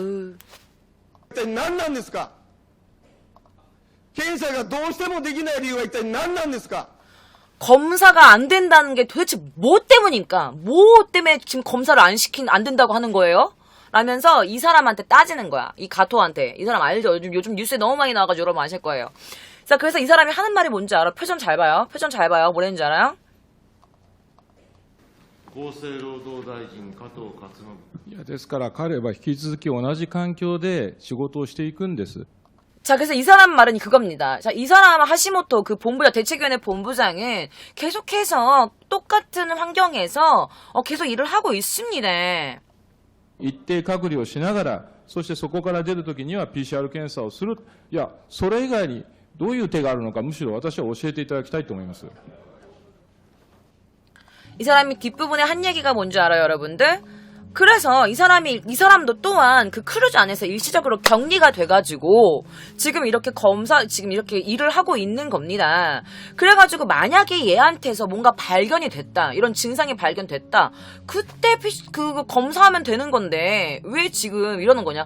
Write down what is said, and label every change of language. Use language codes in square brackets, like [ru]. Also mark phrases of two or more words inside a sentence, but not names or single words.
[ko] 검사가 안 된다는 게 도대체 뭐 때문입니까? 뭐 때문에 지금 검사를 안 된다고 하는 거예요? 라면서 이 사람한테 따지는 거야. 이 가토한테. 이 사람 알죠? 요즘 뉴스에 너무 많이 나와가지고 여러분 아실 거예요. 자, 그래서 이 사람이 하는 말이 뭔지 알아? 표정 잘 봐요. 뭐랬는지 알아요? [ja] 厚生労働大臣加藤勝信。いや、ですから彼は引き続き同じ環境で仕事をしていくんです。 [ko] 자, 그래서 이 사람 말은 그겁니다. 자, 이 사람 하시모토 대책위원회 본부장은 계속해서 똑같은 환경에서 계속 일을 하고 있습니다. [ja] 一定隔離をしながら、そしてそこから出るときには PCR 検査をする。いや、それ以外にどういう手があるのか、むしろ私は教えていただきたいと思います。 [ko] 이 사람이 뒷부분에 한 얘기가 뭔지 알아요, 여러분들? 그래서 이 사람도 또한 그 크루즈 안에서 일시적으로 격리가 돼가지고 지금 이렇게 일을 하고 있는 겁니다. 그래가지고 만약에 얘한테서 뭔가 발견이 됐다, 이런 증상이 발견됐다, 그때 검사하면 되는 건데 왜 지금 이러는 거냐?